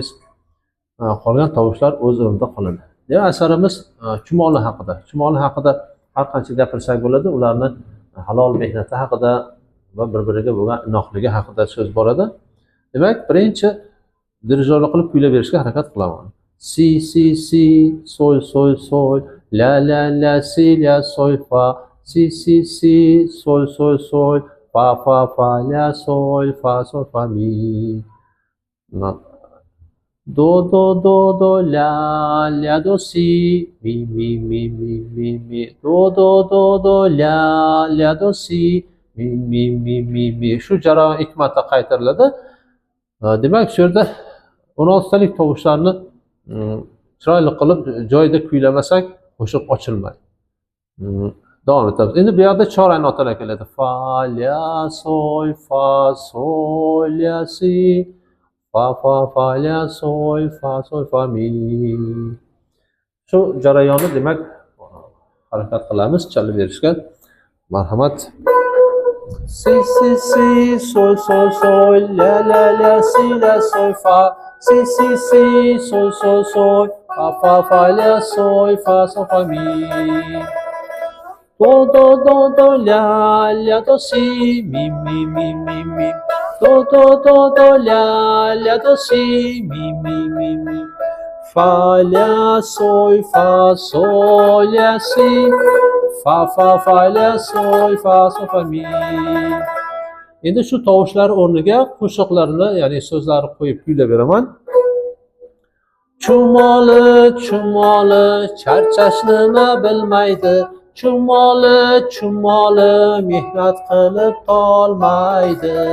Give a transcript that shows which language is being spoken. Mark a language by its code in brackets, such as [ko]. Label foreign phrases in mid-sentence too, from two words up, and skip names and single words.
[uz] Qolgan tovushlar o'z o'rnida qoladi. Demak, asarimiz chumoli haqida. Chumoli haqida har qancha gapirsak bo'ladi, ularni halol mehnati haqida va bir-biriga bo'lgan inoqligi haqida so'z boradi. Demak, birinchi dirijorlik qilib kuylab berishga harakat qilaman. Si si si sol sol sol la la la si la sol fa si si si sol sol sol fa fa fa la sol fa mi. Do do do do la la do si mi mi do do do do la la do si mi. Shu jarayon 2 marta qaytariladi. Demak, shu yerda 16 talik tovushlarni chiroyli qilib joyida kuylamasak qo'shiq ochilmaydi. Davom etamiz. Endi bu yerda chorak notalar keladi. Fa la sol la si fa la sol fa mi. Shu jarayonni demak harakat qilamiz, chalib berishga. Marhamat. Si sol la la si la sol fa si sol fa la sol fa mi. Do la do si mi do la do si mi fa la sol la si fa la sol fa mi. Endi shu tovushlar o'rniga qo'shiqlarni, ya'ni so'zlarni qo'yib kuylab beraman. Chumoli charchash nima bilmaydi. Chumoli mehnat qilib tolmaydi.